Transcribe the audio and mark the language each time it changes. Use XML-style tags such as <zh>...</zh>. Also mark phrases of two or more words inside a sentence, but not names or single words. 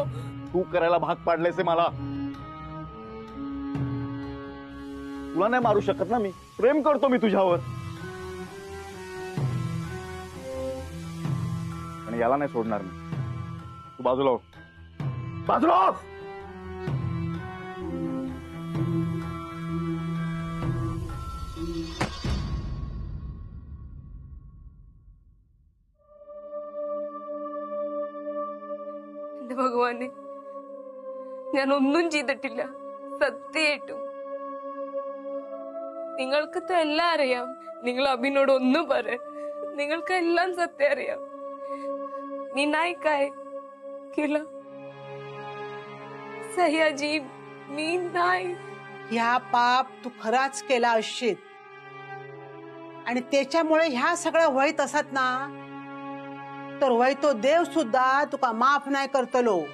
<mr>तू करायला भाग पाडलेस मला. तुला नाही मारू शकत ना मी. प्रेम करतो मी तुझ्यावर. आणि याला नाही सोडणार मी. तू बाजूला हो. बाजूला हो.</mr> <ml>ഭഗവാനെ ഞാൻ ഒന്നും ചെയ്തിട്ടില്ല സത്യമായിട്ടും. നിങ്ങൾക്ക് എല്ലാം അറിയാം. നിങ്ങൾ അഭിനോട് ഒന്നും പറ. നിങ്ങൾക്ക് എല്ലാം സത്യം അറിയാം.</ml> <mr>मी नाही काय केलं सह्याजी. मी नाही.</mr> <kok>ह्या पाप तू खराच केला असशील आणि त्याच्यामुळे ह्या सगळ्या वहीत असत ना तर वय तो देव सुद्धा तुका माफ नाही करतलो.</kok>